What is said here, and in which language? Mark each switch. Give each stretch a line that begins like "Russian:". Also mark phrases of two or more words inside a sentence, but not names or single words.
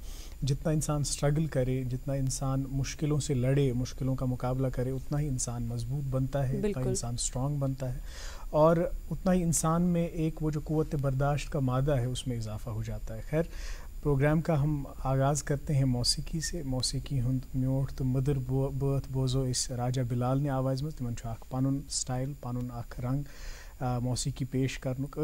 Urdu: جتنا انسان اسٹرگل کرے, جتنا انسان مشکلوں سے لڑے, مشکلوں کا مقابلہ کرے, اتنا ہی انسان مضبوط بنتا ہے, اتنا انسان اسٹرانگ بنتا ہے, اور اتنا ہی انسان میں ایک وہ جو قوت برداشت کا مادہ ہے اس میں اضافہ ہو جاتا ہے. خیر پروگرام کا ہم آغاز کرتے ہیں موسیقی سے.
Kashmiri: موسیقی ہند میوٹ تو مدر بٲتھ بوزو اس راجا بلال نے آواز مز, تمن چھُ اکھ پنن سٹائل, پنن اکھ رنگ موسیقی پیش کرنُک.